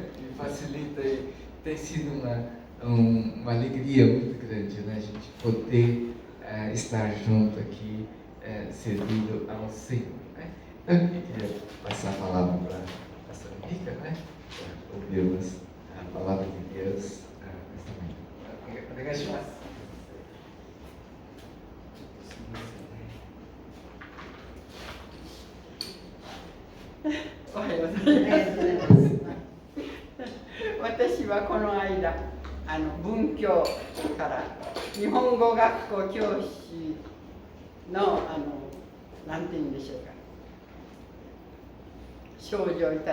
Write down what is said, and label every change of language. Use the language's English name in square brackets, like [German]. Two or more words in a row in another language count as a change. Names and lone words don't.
[Portuguese] E facilita, e tem sido uma alegria muito grande, né? A gente poder estar junto aqui, servindo ao Senhor, né? Então, eu queria passar a palavra para a pastora Mica, né? Para ouvirmos a palavra de Deus nesta manhã. Obrigado. [Japanese] おはようございます。私はこの間文教から日本語学校教師のなんて言うんでしょうか、賞状をいた